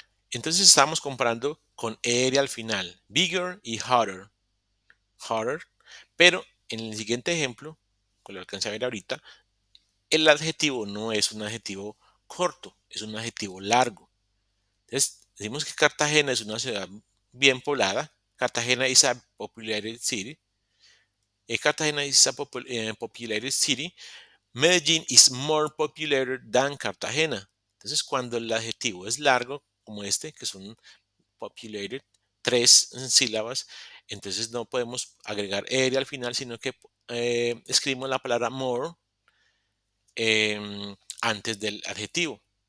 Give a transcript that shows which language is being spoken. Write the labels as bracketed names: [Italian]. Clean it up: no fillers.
[Spanish] Entonces estamos comparando con ER al final, bigger y hotter, hotter, pero en el siguiente ejemplo, que lo alcancé a ver ahorita, el adjetivo no es un adjetivo corto, es un adjetivo largo. Entonces, decimos que Cartagena es una ciudad bien poblada. [English] Cartagena is a populated city. Cartagena is a populated city. Medellín is more populated than Cartagena. [Spanish] Entonces, cuando el adjetivo es largo, como este, que son populated, tres sílabas, entonces no podemos agregar ere al final, sino que escribimos la palabra more antes del adjetivo.